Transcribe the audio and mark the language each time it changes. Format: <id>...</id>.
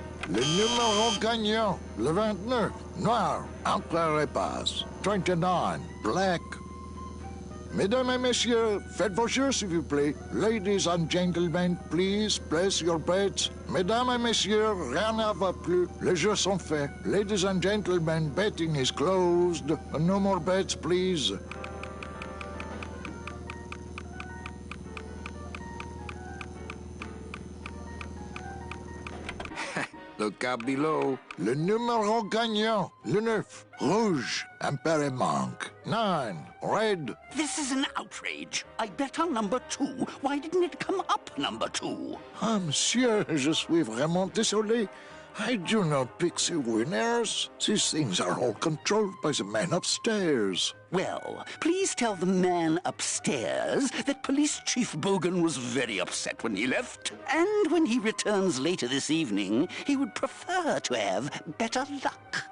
<fr>Le numéro gagnant, le 29, noir, entre les passes.</fr> <en>29, black.</en> <fr>Mesdames et messieurs, faites vos jeux, s'il vous plaît.</fr> <en>Ladies and gentlemen, please place your bets.</en> <fr>Mesdames et messieurs, rien ne va plus. Les jeux sont faits.</fr> <en>Ladies and gentlemen, betting is closed. No more bets, please. Look out below.</en> <fr>Le numéro gagnant, le 9, rouge, impair et manque.</fr> <en>9, red. This is an outrage. I bet on number 2. Why didn't it come up number 2?</en> <fr>Ah, monsieur, je suis vraiment désolé.</fr> <en>I do not pixie winners. These things are all controlled by the man upstairs. Well, please tell the man upstairs that Police Chief Bogan was very upset when he left. And when he returns later this evening, he would prefer to have better luck.</en>